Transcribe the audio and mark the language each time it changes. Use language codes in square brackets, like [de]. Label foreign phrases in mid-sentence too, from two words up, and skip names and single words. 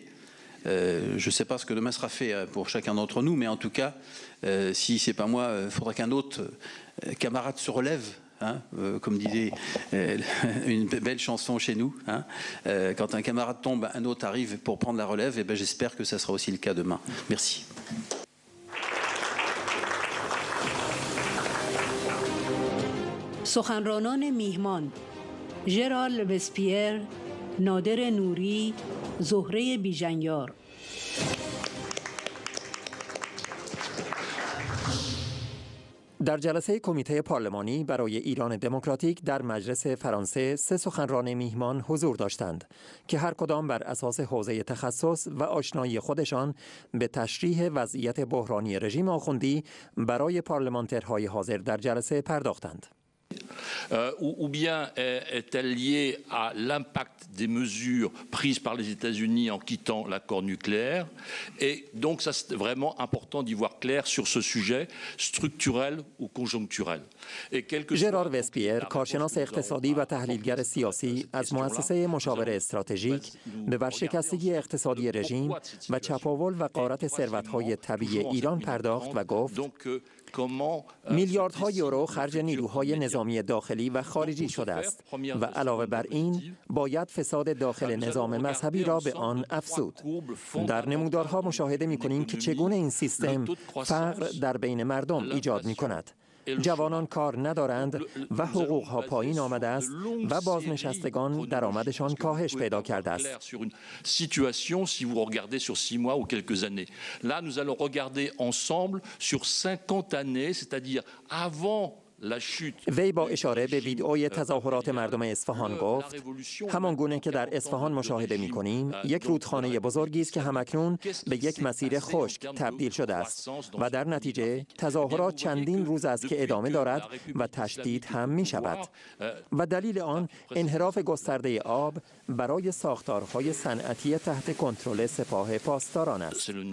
[fr] Je ne sais pas ce que demain sera fait pour chacun d'entre nous, mais en tout cas, si ce n'est pas moi, il faudra qu'un autre camarade se relève. Hein, comme disait une belle chanson chez nous, hein, quand un camarade tombe, un autre arrive pour prendre la relève, et ben j'espère que ça sera aussi le cas demain. Merci. [fa] سخنرانان میهمان ژرال وسپیر، نادر نوری، زهره بیژنیار. در جلسه کمیته پارلمانی برای ایران دموکراتیک در مجلس فرانسه 3 سخنران میهمان حضور داشتند که هر کدام بر اساس حوزه تخصص و آشنایی خودشان به تشریح وضعیت بحرانی رژیم آخوندی برای پارلمانترهای حاضر در جلسه پرداختند. [fr] Ou bien est-elle liée à l'impact des mesures prises par les États-Unis en quittant l'accord nucléaire? Et donc, ça, c'est vraiment important d'y voir clair sur ce sujet structurel ou conjoncturel. [fa] ژرار وسپیر، کارشناس اقتصادی و تحلیلگر سیاسی از مؤسسه مشاور استراتژیک، به ورشکستگی اقتصادی رژیم و چپاول و غارت ثروت‌های طبیعی ایران پرداخت و گفت میلیاردها یورو خرج نیروهای نظامی داخلی و خارجی شده است و علاوه بر این باید فساد داخل نظام مذهبی را به آن افزود. در نمودارها مشاهده می‌کنیم که چگونه این سیستم فقر در بین مردم ایجاد می‌کند. جوانان کار ندارند و حقوقها پایین آمده است و بازنشستگان درآمدشان کاهش پیدا کرده است. [fr] Situation si vous regardez sur 6 mois ou quelques années. Là, nous allons regarder ensemble sur 50 années, c'est-à-dire avant [fa] وی با اشاره به ویدئوی تظاهرات مردم اصفهان گفت همان گونه که در اصفهان مشاهده می‌کنیم یک رودخانه بزرگی است که همکنون به یک مسیر خشک تبدیل شده است و در نتیجه تظاهرات چندین روز است که ادامه دارد و تشدید هم می‌شود و دلیل آن انحراف گسترده آب برای ساختارهای صنعتی تحت کنترل سپاه پاسداران است.